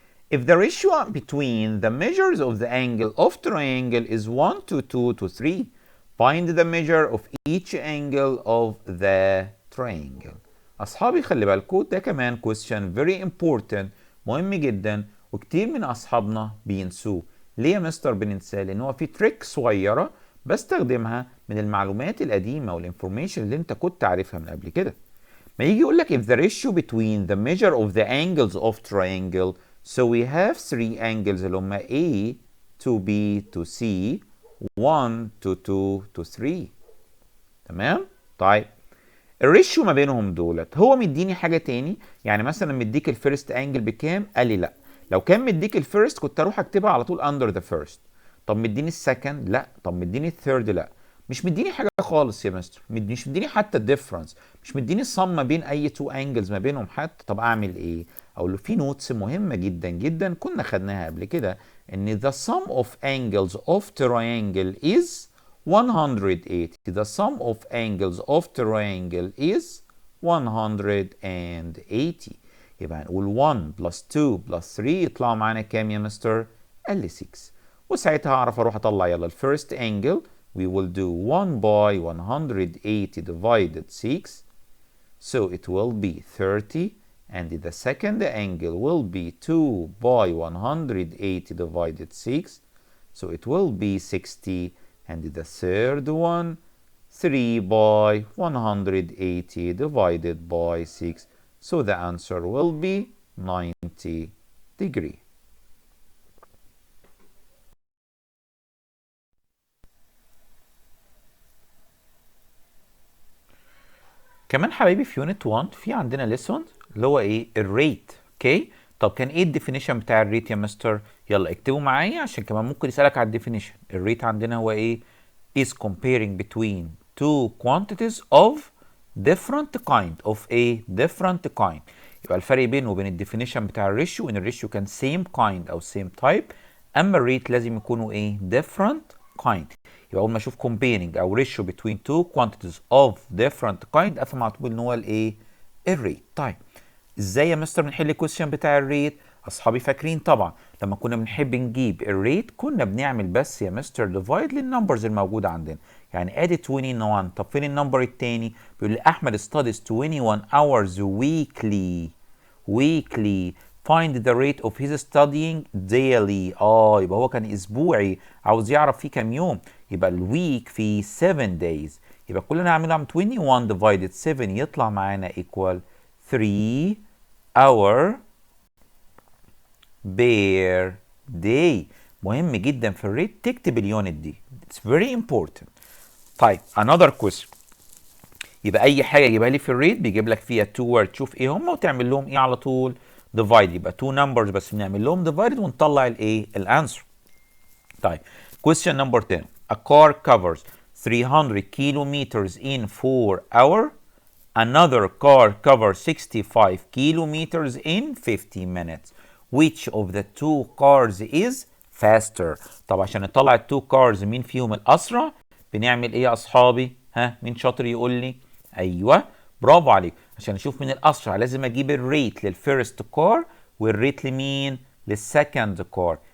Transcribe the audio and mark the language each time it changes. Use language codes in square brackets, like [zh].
[en] If the ratio between the measures of the angle of triangle is 1 to 2 to 3, find the measure of each angle of the triangle. [ar] أصحابي خلي بالكوا ده كمان [en] question very important، [ar] مهم جدا، وكتير من أصحابنا بينسوه. ليه يا مستر بننساه؟ لأن هو في تريك صغيرة بستخدمها من المعلومات القديمة والانفورميشن اللي أنت كنت عارفها من قبل كده. ما يجي يقول لك [en] if the ratio between the measure of the angles of triangle، so we have three angles [ar] اللي هما A to B to C 1 to 2 to 3. تمام؟ طيب الريشيو ما بينهم دولت هو مديني حاجة تاني، يعني مثلا مديك الفيرست انجل بكام؟ قال لي لا. لو كان مديك الفيرست كنت اروح اكتبها على طول under the first. طب مديني السكند؟ لا. طب مديني الثيرد؟ لا. مش مديني حاجة خالص يا مستر، مش مديني حتى الديفرنس، مش مديني الصم ما بين اي تو انجلز ما بينهم حتى. طب اعمل ايه؟ اقول له في نوتس مهمة جدا جدا كنا خدناها قبل كده، ان [en] the sum of angles of triangle is 180. The sum of angles of triangle is 180. [ar] يبقى هنقول 1 plus 2 plus 3 يطلع معانا كام يا مستر؟ قال لي 6. وساعتها هعرف اروح اطلع يلا الفيرست angle. [en] We will do 1 by 180 divided 6. So it will be 30. And the second angle will be 2 by 180 divided 6. So it will be 60. And the third one, 3 by 180 divided by 6. So the answer will be 90 degree. [ar] كمان حبايبي في يونت 1 في عندنا ليسون اللي هو ايه الريت. اوكي، طب كان ايه الديفينيشن بتاع الريت يا مستر؟ يلا اكتبوا معايا عشان كمان ممكن يسالك على الديفينيشن. الريت عندنا هو ايه؟ [en] is comparing between two quantities of different kind of a different kind. [ar] يبقى الفرق بينه وبين الديفينيشن بتاع الريشيو ان الريشيو كان [en] same kind [ar] او [en] same type، [ar] اما الريت لازم يكونوا ايه [en] different kind. [ar] يبقى اول ما اشوف comparing او [en] ratio between two quantities of different kind [ar] افهم على طول ان هو الايه؟ الريت. طيب ازاي يا مستر بنحل الكويستشن بتاع الريت؟ اصحابي فاكرين طبعا لما كنا بنحب نجيب الريت كنا بنعمل بس يا مستر ديفايد للنمبرز الموجوده عندنا. يعني ادي 21. طب فين النمبر التاني؟ بيقول لي احمد [en] studies 21 hours weekly. weekly find the rate of his studying daily. [ar] يبقى هو كان اسبوعي عاوز يعرف فيه كام يوم، يبقى الويك فيه 7 days. يبقى كل اللي هنعمله عم 21 divided 7 يطلع معانا [en] equal 3 hour per day. [ar] مهم جدا في الريت تكتب اليونت دي. [en] It's very important. [ar] طيب [en] another question. [ar] يبقى اي حاجه يجيبها لي في الريت بيجيب لك فيها 2 word تشوف ايه هم وتعمل لهم ايه على طول divide. يبقى 2 numbers بس بنعمل لهم divide ونطلع الايه؟ الانسر. طيب [en] question number 10. A car covers 300 kilometers in 4 hours. Another car covers 65 kilometers in 50 minutes. Which of the two cars is faster؟ [ar] طب عشان نطلع التو cars مين فيهم الأسرع بنعمل إيه يا أصحابي؟ ها مين شاطر يقول لي؟ أيوه برافو عليك. عشان نشوف مين الأسرع لازم أجيب الريت للفيرست كار والريت لمين؟ للسكند كار.